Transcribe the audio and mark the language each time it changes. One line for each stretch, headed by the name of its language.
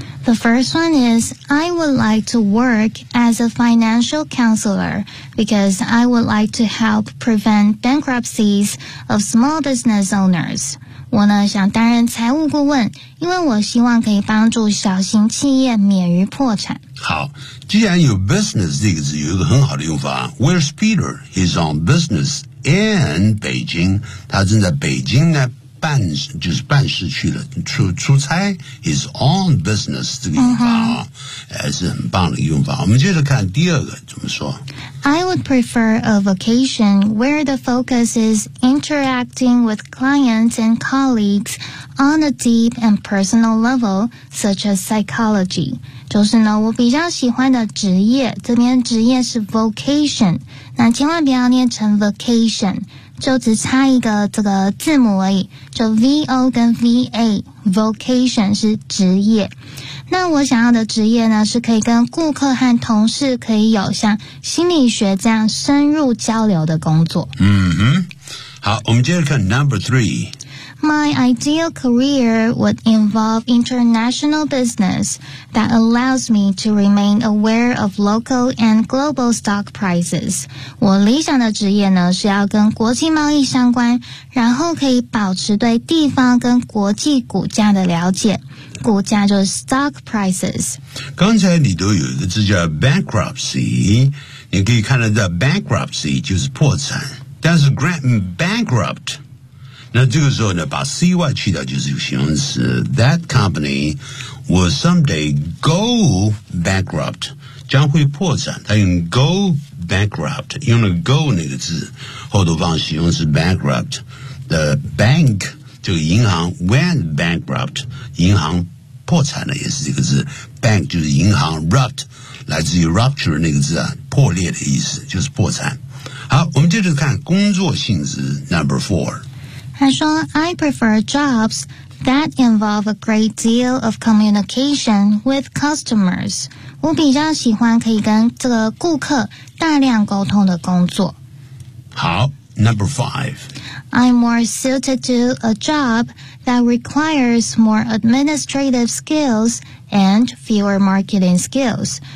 English: The first one is I would like to work as a financial counselor because I would like to help prevent bankruptcies of small business owners。
Chinese: 我呢想担任财务顾问，因为我希望可以帮助小型企业免于破产。好，既然有 business 这个字有一个很好的用法，
English: Where's Peter? He's on business in Beijing.
Chinese: 他正在北京呢办，就是办事去了，出差。
English: He's on business
Chinese: 这个用法、还是很棒的用法。我们接着看第二个怎么说。
English: I would prefer a vacation where the focus is interacting with clients and colleagues on a deep and personal level, such as psychology.
Chinese: 就是呢，我比较喜欢的职业，这边职业是 vocation， 那千万不要念成 vacation， 就只差一个这个字母而已，就 V-O 跟 V-A， vocation 是职业。那我想要的职业呢，是可以跟顾客和同事可以有像心理学这样深入交流的工作。嗯哼，好，我们接着看 number three。
English: My ideal career would involve international business that allows me to remain aware of local and global stock prices.
Chinese: 我理想的职业呢，是要跟国际贸易相关，然后可以保持对地方跟国际股价的了解。股价就是 stock prices。刚才你都有一个字叫 bankruptcy， 你可以看到的 bankruptcy 就是破产，但是 bankrupt。那这个时候呢，把 CY 去掉就是一个形容词。
English: That company will someday go bankrupt，
Chinese: 将会破产。它用 go bankrupt， 用了 go 那个字，后头放形容词 bankrupt。 The bank 这个银行 went bankrupt， 银行破产了也是这个字。 Bank 就是银行 ，rupt 来自于 rupture 那个字啊，破裂的意思，就是破产。好，我们接着看工作性质 number four。他说
English: I prefer jobs that involve a great deal of communication with customers.
Chinese: 我比较喜欢可以跟这个顾客大量沟通的工作。好，
English: number five. I'm more suited to a job that requires more administrative skills and fewer marketing skills.